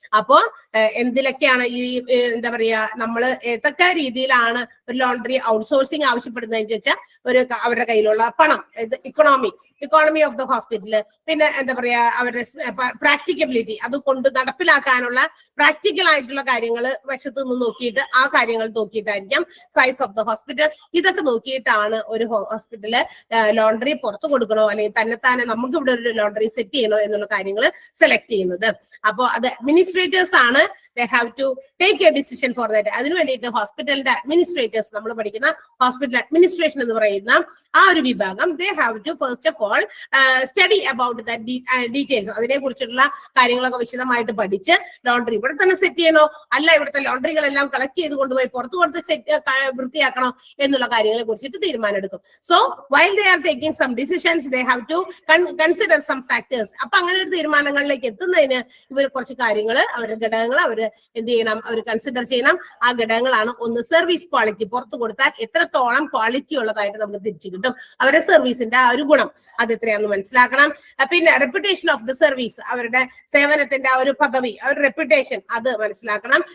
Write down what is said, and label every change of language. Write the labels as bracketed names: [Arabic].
[Malayalam] അപ്പോ എന്തിലൊക്കെയാണ് ഈ എന്താ പറയാ, നമ്മൾ ഏതൊക്കെ രീതിയിലാണ് ഒരു ലോണ്ടറി ഔട്ട്സോഴ്സിങ് ആവശ്യപ്പെടുന്നതെന്ന് വെച്ചാൽ അവരുടെ കയ്യിലുള്ള പണം, [English] economy of the hospital, [Malayalam] പിന്നെ എന്താ പറയാ അവരുടെ പ്രാക്ടിക്കബിലിറ്റി, അത് കൊണ്ട് നടപ്പിലാക്കാനുള്ള പ്രാക്ടിക്കൽ ആയിട്ടുള്ള കാര്യങ്ങൾ വശത്ത് നിന്ന് നോക്കിയിട്ട് ആ കാര്യങ്ങൾ നോക്കിയിട്ടായിരിക്കും [English] Size of the hospital. [Malayalam] ഇതൊക്കെ നോക്കിയിട്ടാണ് ഒരു ഹോസ്പിറ്റല് ലോണ്ടറി പുറത്തു കൊടുക്കണോ അല്ലെങ്കിൽ തന്നെത്താനെ നമുക്ക് ഇവിടെ ഒരു ലോണ്ടറി സെറ്റ് ചെയ്യണോ എന്നുള്ള കാര്യങ്ങൾ സെലക്ട് ചെയ്യുന്നത്. അപ്പോൾ അത് അഡ്മിനിസ്ട്രേറ്റേഴ്സ് ആണ്. [English] They have to take a decision for that. [Malayalam] അതിനു വേണ്ടിയിട്ട് ഹോസ്പിറ്റലിന്റെ അഡ്മിനിസ്ട്രേറ്റേഴ്സ്, നമ്മൾ പഠിക്കുന്ന ഹോസ്പിറ്റൽ അഡ്മിനിസ്ട്രേഷൻ എന്ന് പറയുന്ന ആ ഒരു വിഭാഗം, [English] they have to first of all study about the details. [Malayalam] അതിനെ കുറിച്ചുള്ള കാര്യങ്ങളൊക്കെ വിശദമായിട്ട് പഠിച്ച് ലോണ്ടറി ഇവിടെ തന്നെ സെറ്റ് ചെയ്യണോ അല്ല ഇവിടുത്തെ ലോണ്ടറികളെല്ലാം കളക്ട് ചെയ്ത് കൊണ്ടുപോയി പുറത്തു കൊടുത്ത് വൃത്തിയാക്കണോ എന്നുള്ള കാര്യങ്ങളെ കുറിച്ചിട്ട് തീരുമാനം എടുക്കും. [English] So while they are taking some decisions, they have to consider some factors. [Malayalam] അപ്പൊ അങ്ങനെ ഒരു തീരുമാനങ്ങളിലേക്ക് എത്തുന്നതിന് ഇവർ കുറച്ച് കാര്യങ്ങൾ, അവരുടെ ഘടകങ്ങൾ അവർ എന്ത് ചെയ്യണം, അവർ കൺസിഡർ ചെയ്യണം. ആ ഘടകങ്ങളാണ് ഒന്ന് സർവീസ് ക്വാളിറ്റി. പുറത്തു കൊടുത്താൽ എത്രത്തോളം ക്വാളിറ്റി ഉള്ളതായിട്ട് നമുക്ക് തിരിച്ചു കിട്ടും, അവരുടെ സർവീസിന്റെ ആ ഒരു ഗുണം അത് എത്രയാണെന്ന് മനസ്സിലാക്കണം. പിന്നെ [English] reputation of the service, [Malayalam] അവരുടെ സേവനത്തിന്റെ ആ ഒരു പദവി, ഒരു റെപ്യൂട്ടേഷൻ, അത് മനസ്സിലാക്കണം.